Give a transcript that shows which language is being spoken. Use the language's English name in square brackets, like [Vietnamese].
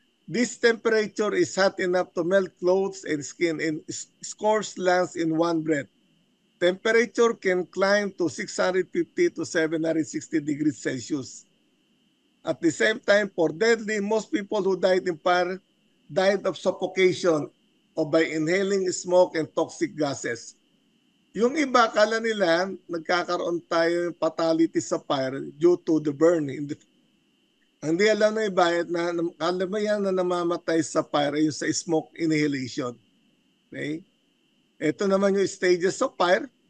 [English] This temperature is hot enough to melt clothes and skin and scorch lungs in one breath. Temperature can climb to 650 to 760 degrees Celsius. At the same time, for deadly, most people who died in fire died of suffocation or by inhaling smoke and toxic gases. [Filipino] Yung iba, kala nila nagkakaroon tayo ng fatality sa fire [English] due to the burn. [Filipino] Hindi alam ng iba na kala mo yan na namamatay sa fire yung sa smoke inhalation. [English] Okay? [Filipino] Ito naman yung stages of fire.